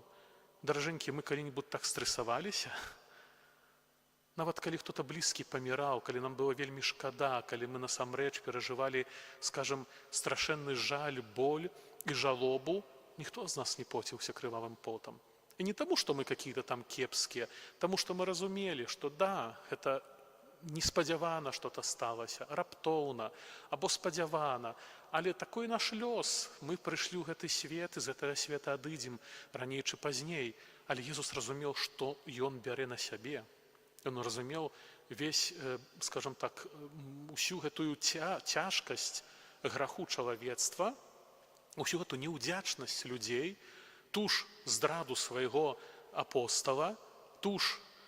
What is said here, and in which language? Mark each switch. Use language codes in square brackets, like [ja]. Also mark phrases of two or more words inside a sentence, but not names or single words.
[be] Даражэнькі, мы калі-небудзь так стрэсаваліся? Нават калі хто-то блізкі паміраў, калі нам было вельмі шкада, калі мы насамрэч перажывалі, скажам, страшэнны жаль, боль і жалобу, ніхто з нас не поціўся крывавым потам. І не таму, што мы какие-то там кепскія, таму што мы разумелі, што да, гэта неспадзявана што-то сталася, раптоўна, або спадзявана, але такой наш лёс. Мы прыйшлі ў гэты свет, і з гэтага света адыдзем раней ці пазней. Але Езус разумеў, што ён бярэ на сябе. Ён разумеў весь, [ru] скажем так, [be] усю гэтую цяжкасць граху чалавецтва, усю гэту неўдзячнасць людзей, ту ж здраду свайго апостала, ту ж